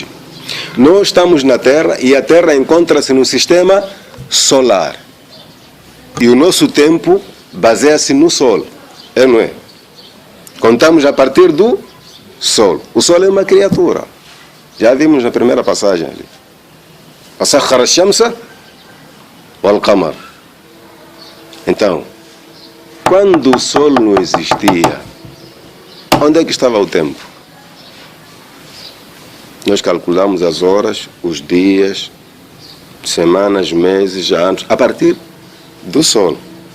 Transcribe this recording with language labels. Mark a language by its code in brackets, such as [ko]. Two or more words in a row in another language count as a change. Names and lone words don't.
[pt] Nós estamos na Terra e a Terra encontra-se no sistema solar. E o nosso tempo baseia-se no Sol, é não é? Contamos a partir do Sol. O Sol é uma criatura. Já vimos na primeira passagem ali. [ar] سخر الشمس والقمر. [pt] Então, quando o Sol não existia, onde é que estava o tempo? Nós calculamos as horas, os dias, semanas, meses, anos, a partir do Sol.